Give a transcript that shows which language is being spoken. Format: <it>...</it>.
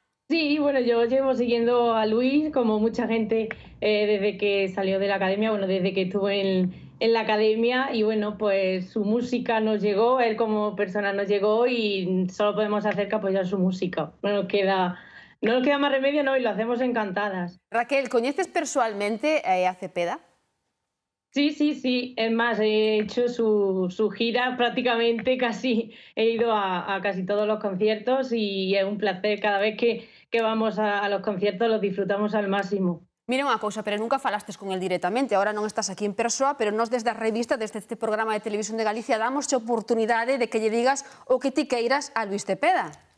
<es>Sí, bueno, yo llevo siguiendo a Luis, como mucha gente, desde que salió de la academia, bueno, desde que estuvo en la academia, y bueno, pues su música nos llegó, él como persona nos llegó y solo podemos hacer que apoyar su música. No nos queda más remedio, ¿no? Y lo hacemos encantadas.</es> <gl>Raquel, ¿coñeces personalmente a Cepeda?</gl> <es>Sí. Es más, he hecho su gira prácticamente, casi he ido a casi todos los conciertos y es un placer cada vez que vamos a los conciertos, los disfrutamos al máximo.</es> <gl>Mira unha cousa, pero nunca falastes con el directamente, ahora non estás aquí en persoa, pero nós desde a revista, desde este programa de Televisión de Galicia, damos a oportunidade de que lle digas o que ti queiras a Luís Cepeda.</gl>